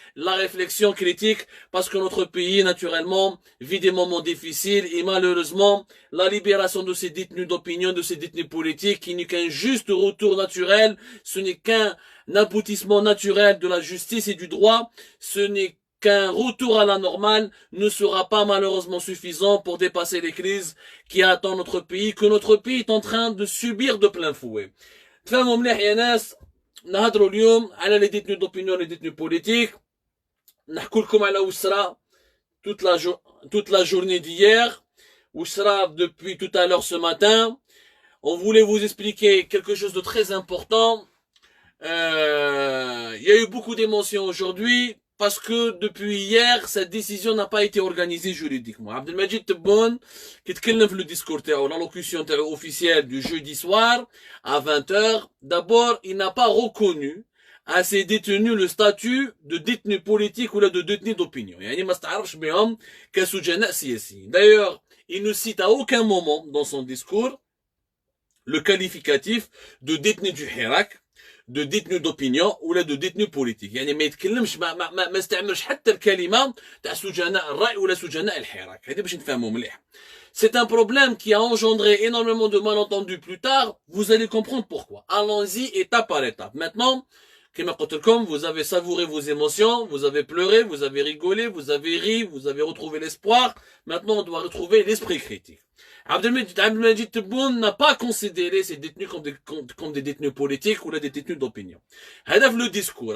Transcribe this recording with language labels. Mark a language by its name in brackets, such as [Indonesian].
[French] la réflexion critique, parce que notre pays, naturellement, vit des moments difficiles et malheureusement, la libération de ces détenus d'opinion, de ces détenus politiques, qui n'est qu'un juste retour naturel, ce n'est qu'un aboutissement naturel de la justice et du droit, ce n'est qu'un retour à la normale ne sera pas malheureusement suffisant pour dépasser les crises qui attendent notre pays, que notre pays est en train de subir de plein fouet. [Arabic] تفهموا مليح يا ناس نهضروا اليوم على [French] les détenus d'opinion, les détenus politiques. [Arabic] نحكوا لكم على وسرا [French] toute la journée d'hier, [Arabic] وسرا [French] depuis tout à l'heure ce matin. On voulait vous expliquer quelque chose de très important. Il y a eu beaucoup d'émotions aujourd'hui parce que depuis hier, cette décision n'a pas été organisée juridiquement. Abdelmajid Tebboune, qui [Arabic] tkellem في [French] le discours [Arabic] تاعو, [French] l'allocution officielle du jeudi soir à 20h, d'abord, il n'a pas reconnu à ces détenus le statut de détenu politique ou là de détenu d'opinion. [Arabic] يعني ما استعرفش بهم كسجناء سياسيين. [French] D'ailleurs, il ne cite à aucun moment dans son discours le qualificatif de détenu du Hirak, de détenu d'opinion ou là de détenu politique. [Arabic] يعني ما يتكلمش ما استعملش حتى الكلمه تاع سجناء الرأي ولا سجناء الحراك. هذه باش نفهموا مليح. [French] C'est un problème qui a engendré énormément de malentendus plus tard. Vous allez comprendre pourquoi. Allons-y étape par étape. Maintenant, comme vous avez savouré vos émotions, vous avez pleuré, vous avez rigolé, vous avez ri, vous avez retrouvé l'espoir. Maintenant, on doit retrouver l'esprit critique. Abdelmajid Tebboune n'a pas considéré ces détenus comme des détenus politiques ou des détenus d'opinion. Hadaf le discours.